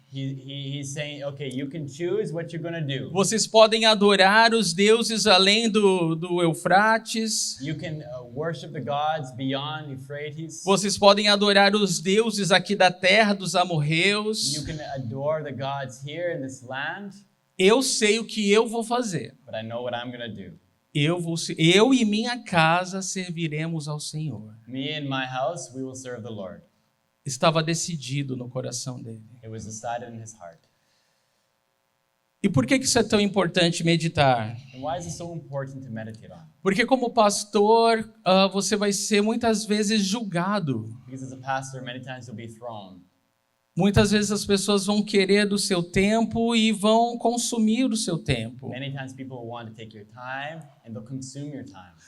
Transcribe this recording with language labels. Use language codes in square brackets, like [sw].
[en] He's saying, okay, you can choose what you're going to do. [pt] Vocês podem adorar os deuses além do Eufrates. [en] You can worship the gods beyond Euphrates. [pt] Vocês podem adorar os deuses aqui da terra dos amorreus. [en] You can adore the gods here in this land. [pt] Eu sei o que eu vou fazer. [en] But I know what I'm going to do. [pt] Eu e minha casa serviremos ao Senhor. [en] Me and my house, we will serve the Lord. [pt] Estava decidido no coração dele. [en] It was decided in his heart. [pt] E por que isso é tão importante meditar? [en] And why is it so important to meditate on? [pt] Porque como pastor, você vai ser muitas vezes julgado. [en] Because as a pastor, many times you'll be thrown. [pt] Muitas vezes as pessoas vão querer do seu tempo e vão consumir o seu tempo. [en] Many times people want to take your time and they'll consume your time.